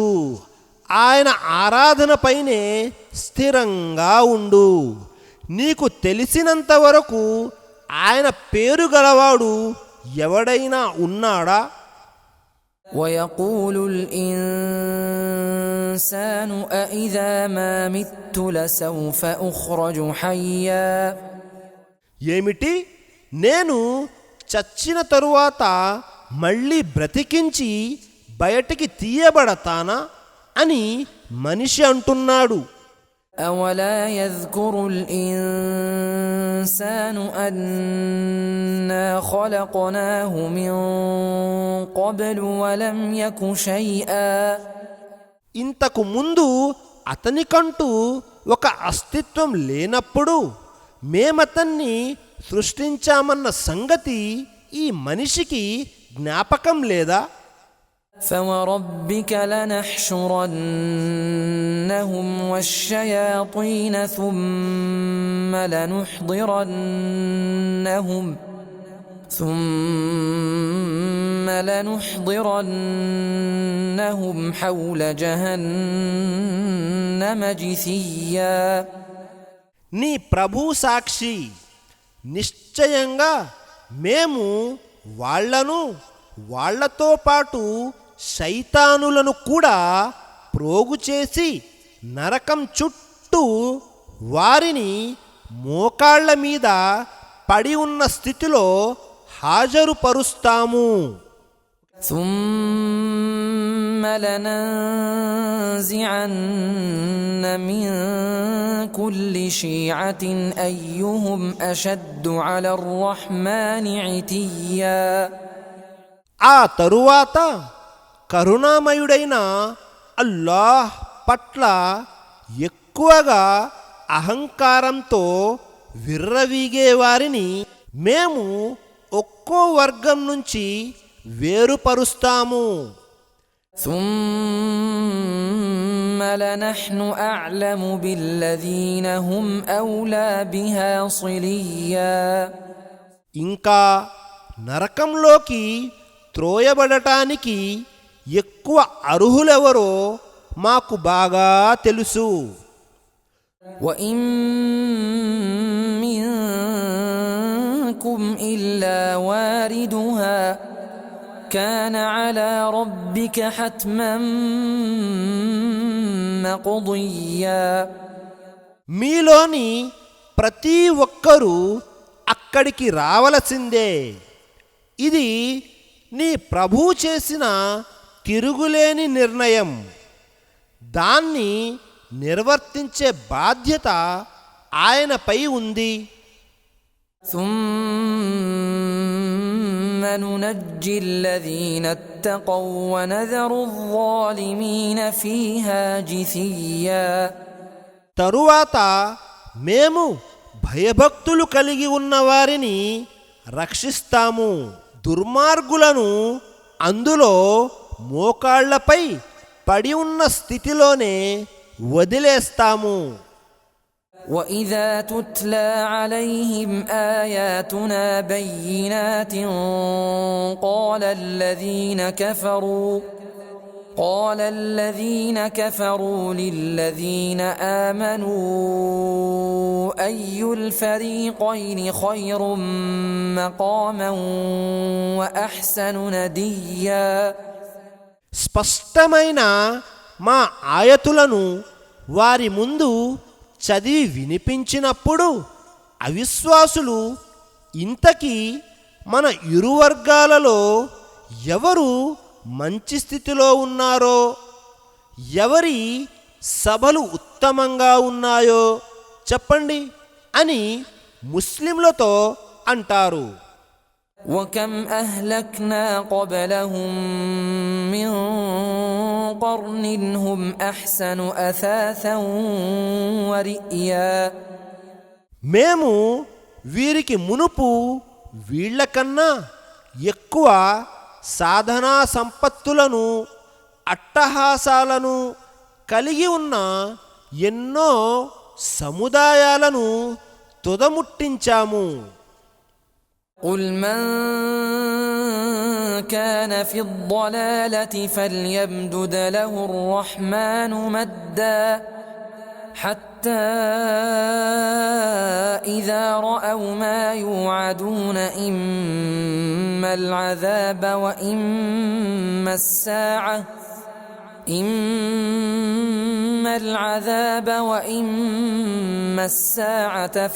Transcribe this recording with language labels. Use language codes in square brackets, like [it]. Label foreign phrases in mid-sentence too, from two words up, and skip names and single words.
[te] ఆయన ఆరాధనపైనే స్థిరంగా ఉండు. నీకు తెలిసినంత వరకు ఆయన పేరు గలవాడు ఎవడైనా ఉన్నాడా? [ar] ويقول الإنسان أإذا ما مت لسوف أخرج حيا. [te] ఏమిటి, నేను చచ్చిన తరువాత మళ్ళీ బ్రతికించి బయటికి తీయబడతానా అని మనిషి అంటున్నాడు. [ar] أولا يذكر الإنسان أنا خلقناه من قبل ولم يك شيئا. [te] ఇంతకు ముందు అతనికంటూ ఒక అస్తిత్వం లేనప్పుడు మేమతన్ని సృష్టించామన్న సంగతి ఈ మనిషికి జ్ఞాపకం లేదా? [ar] فوربك لنحشرنهم والشياطين ثم لنحضرنهم حول جهنم جثيا. [te] నీ ప్రభు సాక్షి, నిశ్చయంగా మేము వాళ్లను వాళ్లతో పాటు శైతానులను కూడా ప్రోగు చేసి నరకం చుట్టూ వారిని మోకాళ్ల మీద పడి ఉన్న స్థితిలో హాజరుపరుస్తాము. [ar] ثم لننزعن من كل شيعة أيهم أشد على الرحمن عتيا. [te] ఆ తరువాత కరుణామయుడైన అల్లాహ్ పట్ల ఎక్కువగా అహంకారంతో విర్రవీగే వారిని మేము ఒక్కో వర్గం నుంచి వేరుపరుస్తాము. [ar] ثم لنحن أعلم بالذين هم أولى بها صليا. [te] ఇంకా నరకంలోకి త్రోయబడటానికి ఎక్కువ అర్హులెవరో మాకు బాగా తెలుసు. [ar] وإن منكم إلا واردها كان على ربك حتما مقضيا. [te] మీలోని ప్రతి ఒక్కరూ అక్కడికి రావలసిందే. ఇది నీ ప్రభువు చేసిన తిరుగులేని నిర్ణయం. దాన్ని నిర్వర్తించే బాధ్యత ఆయనపై ఉంది. [ar] ثم ننجي الذين اتقوا ونذر الظالمين فيها جثيا. [te] తరువాత మేము భయభక్తులు కలిగి ఉన్న వారిని రక్షిస్తాము, దుర్మార్గులను అందులో మోకాళ్లపై పడి ఉన్న స్థితిలోనే వదిలేస్తాము. [ar] وإذا تتلى عليهم آياتنا بينات قال الذين كفروا للذين آمنوا أي الفريقين خير مقاما وأحسن نديا. [te] స్పష్టమైన మా ఆయతులను వారి ముందు చదివి వినిపించినప్పుడు అవిశ్వాసులు ఇంతకీ మన ఇరు వర్గాలలో ఎవరు మంచి స్థితిలో ఉన్నారో, ఎవరి సభలు ఉత్తమంగా ఉన్నాయో చెప్పండి అని ముస్లింలతో అంటారు. [ar] وكم أهلكنا قبلهم من قرن هم أحسن أثاثا ورئيا. [te] మేము వీరికి మునుపు వీళ్ళకన్నా ఎక్కువ సాధనా సంపత్తులను అట్టహాసాలను కలిగి ఉన్న ఎన్నో సముదాయాలను తుదముట్టించాము. [ar] قل من كان في الضلالة فليمدد له الرحمن مدا حتى إذا رأوا ما يوعدون إما العذاب وإما الساعة